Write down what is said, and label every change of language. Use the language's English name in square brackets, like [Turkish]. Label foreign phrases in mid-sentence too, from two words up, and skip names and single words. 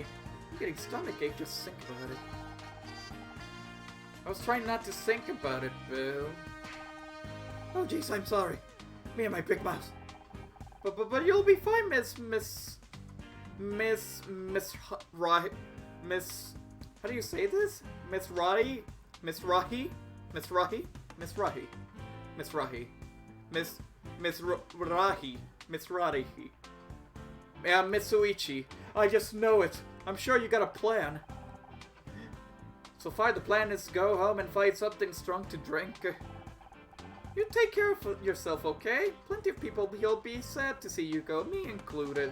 [English] I'm getting stomachache just think about it. I was trying not to think about it, Bill. Oh jeez, I'm sorry. Me and my big mouth. But you'll be fine, Miss how do you say this? Miss Rahi? Miss Rahi? Miss Rahi? Miss Rahi? Miss Rahi? Miss Rahi? Miss Rahi? Yeah, Mitsuichi. I just know it. I'm sure you got a plan. So far, the plan is to go home and find something strong to drink. You take care of yourself, okay? Plenty of people will be sad to see you go, me included.